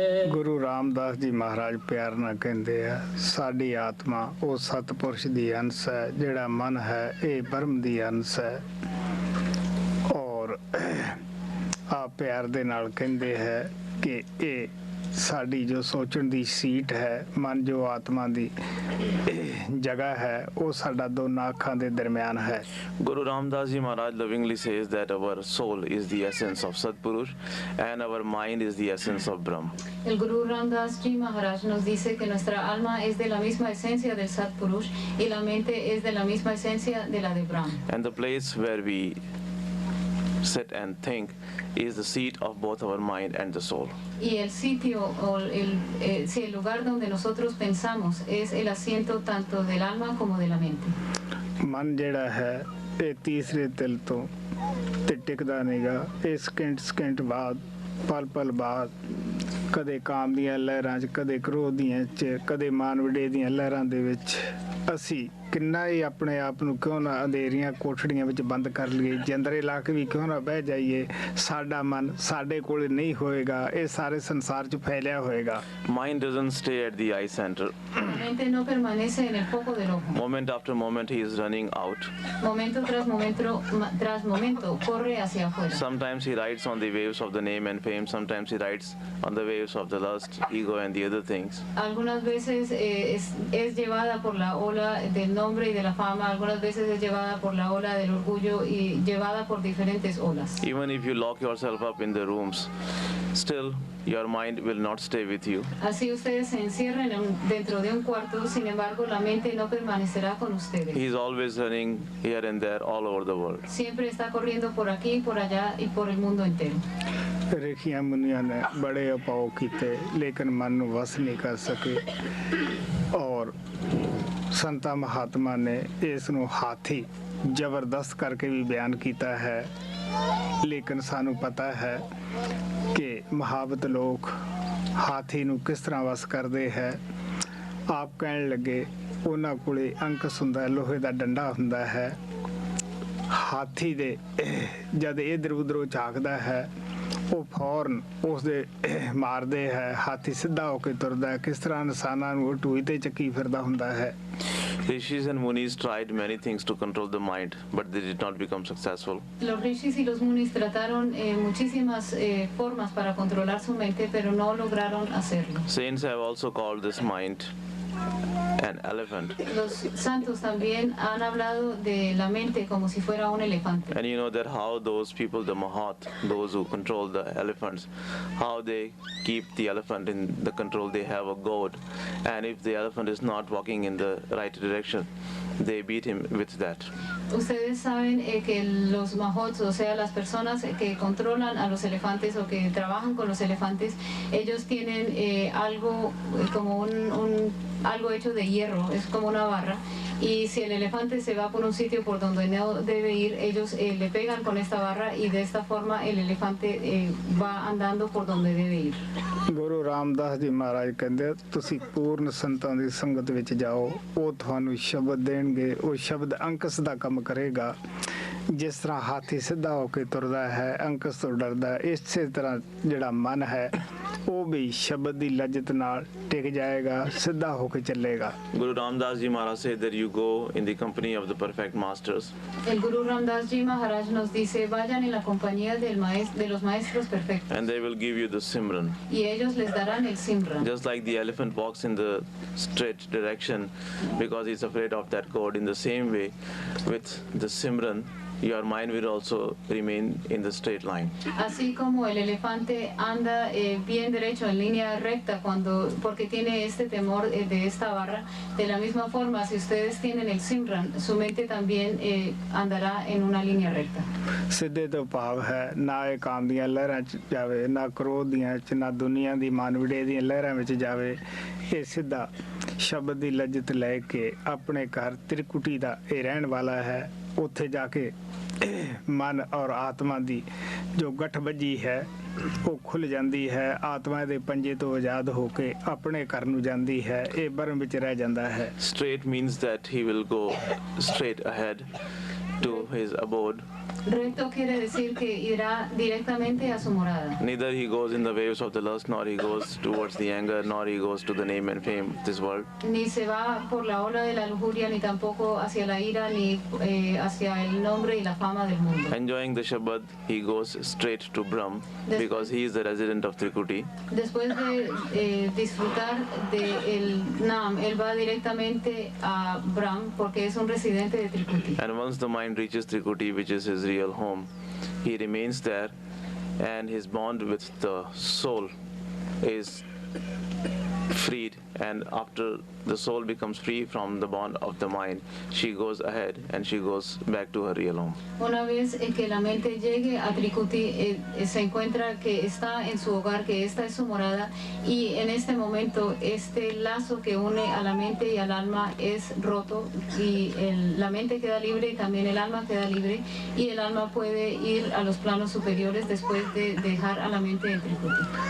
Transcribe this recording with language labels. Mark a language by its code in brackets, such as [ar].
[pa] ਗੁਰੂ ਰਾਮਦਾਸ ਜੀ ਮਹਾਰਾਜ ਪਿਆਰ ਨਾਲ ਕਹਿੰਦੇ ਆ, ਸਾਡੀ ਆਤਮਾ ਉਹ ਸਤਪੁਰਸ਼ ਦੀ ਅੰਸ਼ ਹੈ, ਜਿਹੜਾ ਮਨ ਹੈ ਇਹ ਬ੍ਰਹਮ ਦੀ ਅੰਸ਼ ਹੈ। ਔਰ ਆ ਪਿਆਰ ਦੇ ਨਾਲ ਕਹਿੰਦੇ ਹੈ ਕਿ ਇਹ ਸਾਡੀ ਜੋ ਸੋਚਣ ਦੀ ਸੀਟ ਹੈ, ਮਨ ਜੋ ਆਤਮਾ ਦੀ ਜਗ੍ਹਾ ਹੈ, ਉਹ ਸਾਡਾ ਦੋਨਾਂ ਅੱਖਾਂ ਦੇ ਦਰਮਿਆਨ ਹੈ। [en] Guru Ramdas Ji Maharaj lovingly says that our soul is the essence of Satpurush and our mind is the essence of Brahm. [es] El Guru Ramdas Ji Maharaj nos dice que nuestra alma es de la misma esencia del Satpurush y la mente es de la misma esencia de la de Brahm. [en] And the place where we sit and think is the seat of both our mind and the soul. [es] Y el sitio o el lugar donde nosotros pensamos es el asiento tanto del alma como de la mente. [pa] ਮਨ ਜਿਹੜਾ ਹੈ ਇਹ ਤੀਸਰੇ ਤਿਲ ਤੋਂ ਤੇ ਟਿਕਦਾ ਨਹੀਂਗਾ। ਇਹ ਸਕਿੰਟ ਬਾਅਦ, ਪਲ ਪਲ ਬਾਅਦ, ਕਦੇ ਕਾਮ ਦੀਆਂ ਲਹਿਰਾਂ 'ਚ, ਕਦੇ ਕ੍ਰੋਧ ਦੀਆਂ 'ਚ, ਕਦੇ ਮਾਨ ਵਡੇ ਦੀਆਂ ਲਹਿਰਾਂ ਦੇ ਵਿੱਚ ਅਸੀਂ ਕਿੰਨਾ ਹੀ ਆਪਣੇ ਆਪ ਨੂੰ ਕਿਉਂ ਨਾ ਅੰਧੇਰੀਆਂ ਕੋਠੜੀਆਂ ਵਿੱਚ ਬੰਦ ਕਰ ਲਈਏ, ਜੰਦਰੇ ਲਾ ਕੇ ਵੀ ਕਿਉਂ ਨਾ ਬਹਿ ਜਾਈਏ, ਸਾਡਾ ਮਨ ਸਾਡੇ ਕੋਲ ਨਹੀਂ ਹੋਏਗਾ, ਇਹ ਸਾਰੇ ਸੰਸਾਰ 'ਚ ਫੈਲਿਆ ਹੋਏਗਾ। [en] Mind doesn't stay at the eye center. [es] La mente no permanece en el foco del ojo. [en] Moment after moment he is running out. [es] Momento tras momento corre hacia afuera. [en] Sometimes he rides on the waves of the name and fame, sometimes he rides on the waves of the lust, ego and the other things. [es] Algunas veces es llevada por la ola del nombre y de la fama, algunas veces es llevada por la ola del orgullo y llevada por diferentes olas. [en] Even if you lock yourself up in the rooms, still your mind will not stay with you. [es] Así ustedes se encierren dentro de un cuarto, sin embargo la mente no permanecerá con ustedes. [en] He is always running here and there all over the world. [es] Siempre está corriendo por aquí, por allá y por el mundo entero. [pa] ਰਿਖੀਆਂ ਮੁਨੀਆਂ ਨੇ ਬੜੇ ਉਪਾਅ ਕੀਤੇ ਲੇਕਿਨ ਮਨ ਨੂੰ ਵਸ ਨਹੀਂ ਕਰ ਸਕੇ ਔਰ ਸੰਤਾਂ ਮਹਾਤਮਾ ਨੇ ਇਸ ਨੂੰ ਹਾਥੀ ਜ਼ਬਰਦਸਤ ਕਰਕੇ ਵੀ ਬਿਆਨ ਕੀਤਾ ਹੈ ਲੇਕਿਨ ਸਾਨੂੰ ਪਤਾ ਹੈ ਕਿ ਮਹਾਵਤ ਲੋਕ ਹਾਥੀ ਨੂੰ ਕਿਸ ਤਰ੍ਹਾਂ ਵਸ ਕਰਦੇ ਹੈ ਆਪ ਕਹਿਣ ਲੱਗੇ ਉਹਨਾਂ ਕੋਲੇ ਅੰਕਸ ਹੁੰਦਾ ਲੋਹੇ ਦਾ ਡੰਡਾ ਹੁੰਦਾ ਹੈ ਹਾਥੀ ਦੇ ਜਦ ਇਧਰ ਉਧਰੋਂ ਝਾਕਦਾ ਹੈ ਉਹ ਫੌਰਨ ਉਸਦੇ ਮਾਰਦੇ ਹੈ ਹਾਥੀ ਸਿੱਧਾ ਹੋ ਕੇ ਤੁਰਦਾ ਹੈ ਕਿਸ ਤਰ੍ਹਾਂ ਇਨਸਾਨਾਂ ਨੂੰ ਟੂਈ ਤੇ ਚੱਕੀ ਫਿਰਦਾ ਹੁੰਦਾ ਹੈ [en] Rishis and Munis tried many things to control the mind, but they did not become successful. [es] Los rishis y los munis trataron muchísimas formas para controlar su mente, pero no lograron hacerlo. [en] Saints have also called this mind an elephant. [es] Los santos también han hablado de la mente como si fuera un elefante. [en] And you know that how those people, the Mahat, those who control the elephants, how they keep the elephant in the control. They have a goad, and if the elephant is not walking in the right direction, they beat him with that. [es] Ustedes saben que los mahots, o sea, las personas que controlan a los elefantes o que trabajan con los elefantes, ellos tienen algo como algo hecho de hierro, es como una barra, y si el elefante se va por un sitio por donde no debe ir, ellos le pegan con esta barra y de esta forma el elefante va andando por donde debe ir. [pa] Guru Ramdas ji ਮਹਾਰਾਜ ਕਹਿੰਦੇ ਤੁਸੀਂ ਪੂਰਨ ਸੰਤਾਂ ਦੀ ਸੰਗਤ ਵਿੱਚ ਜਾਓ ਉਹ ਤੁਹਾਨੂੰ ਸ਼ਬਦ ਦੇਣਗੇ ਉਹ ਸ਼ਬਦ ਅੰਕਸ ਦਾ ਕੰਮ ਕਰੇਗਾ ਜਿਸ ਤਰ੍ਹਾਂ ਹਾਥੀ ਸਿੱਧਾ ਹੋ ਕੇ ਤੁਰਦਾ ਹੈ ਅੰਕਸ ਤੋਂ ਡਰਦਾ ਇਸੇ ਤਰ੍ਹਾਂ ਜਿਹੜਾ ਮਨ ਹੈ ਉਹ ਵੀ ਸ਼ਬਦ ਦੀ ਲਜਤ ਨਾਲ ਟਿਕ ਜਾਏਗਾ ਸਿੱਧਾ ਹੋ ਕੇ ਚੱਲੇਗਾ [en] Guru Ramdas Ji Maharaj said that you go in the company of the perfect masters. [es] El Guru Ramdas Ji Maharaj nos dice vayan en la compañía de los maestros perfectos. [en] And they will give you the Simran. [es] Y ellos les darán el Simran. [en] Just like the elephant walks in the straight direction because he's afraid of that cord, in the same way with the Simran, your mind will also remain in the straight line. [es] Así como el elefante anda bien derecho en línea recta porque tiene este temor de esta barra, de la misma forma si ustedes tienen el Simran, su mente también andará en una línea recta. [pa] ਸਿੱਧੇ ਤੋਂ ਭਾਵ ਹੈ ਨਾ ਇਹ ਕਾਮ ਦੀਆਂ ਲਹਿਰਾਂ 'ਚ ਜਾਵੇ ਨਾ ਕ੍ਰੋਧ ਦੀਆਂ 'ਚ ਨਾ ਦੁਨੀਆ ਦੀ ਮਾਨਵੜੇ ਦੀਆਂ ਲਹਿਰਾਂ ਵਿੱਚ ਜਾਵੇ ਇਹ ਸਿੱਧਾ ਸ਼ਬਦ ਦੀ ਲਜਤ ਲੈ ਕੇ ਆਪਣੇ ਘਰ ਤ੍ਰਿਕੁਟੀ ਦਾ ਇਹ ਰਹਿਣ ਵਾਲਾ ਹੈ ਉੱਥੇ ਜਾ ਕੇ ਮਨ ਔਰ ਆਤਮਾ ਦੀ ਜੋ ਗੱਠਬੱਜੀ ਹੈ ਉਹ ਖੁੱਲ ਜਾਂਦੀ ਹੈ ਆਤਮਾ ਦੇ ਪੰਜੇ ਤੋਂ ਆਜ਼ਾਦ ਹੋ ਕੇ ਆਪਣੇ ਘਰ ਨੂੰ ਜਾਂਦੀ ਹੈ ਇਹ ਬਰਮ ਵਿੱਚ ਰਹਿ ਜਾਂਦਾ ਹੈ [en] Straight means that he will go straight ahead to his abode. [es] Recto quiere decir que irá directamente a su morada. [en] Neither he goes in the waves of the lust, nor he goes towards the anger, nor he goes to the name and fame of this world. [es] Ni se va por la ola de la lujuria, ni tampoco hacia la ira, ni hacia el nombre y la fama del mundo. [en] Enjoying the Shabad, he goes straight to Brahm because he is the resident of Trikuti. [es] Después de disfrutar del Nam, él va directamente a Brahm porque es un residente de Trikuti. [en] And once the mind reaches Trikuti, which is his real home, he remains there, and his bond with the soul is freed, and after the soul becomes free from the bond of the mind, she goes ahead and she goes back to her real home. [es] Una vez que la mente llegue a Trikuti, se encuentra que está en su hogar, que esta es su morada, y en este momento este lazo que une a la mente y al alma es roto, y la mente queda libre y también el alma queda libre, y el alma puede ir a los planos superiores después de dejar a la mente en Trikuti.